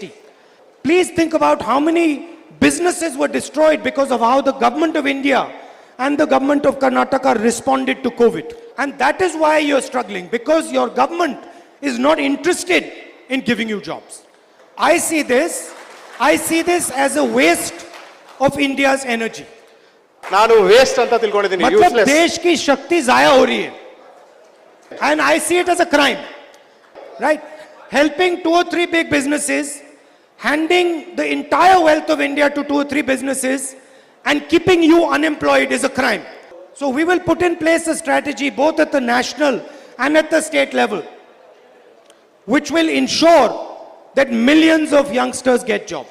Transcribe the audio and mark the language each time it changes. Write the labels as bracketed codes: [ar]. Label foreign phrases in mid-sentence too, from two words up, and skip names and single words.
[en] Please think about how many businesses were destroyed because of how the government of India and the government of Karnataka responded to COVID. And that is why you're struggling, because your government is not interested in giving you jobs. I see this as a waste of India's energy. [kn] ನಾನು ವೇಸ್ಟ್ ಅಂತ ತಿಳ್ಕೊಂಡಿದ್ದೀನಿ. [hi] मतलब देश की शक्ति जाया हो रही है. [en] And I see it as a crime, right? Helping 2 or 3 big businesses, handing the entire wealth of India to 2 or 3 businesses and keeping you unemployed is a crime. So we will put in place a strategy both at the national and at the state level, which will ensure that millions of youngsters get jobs.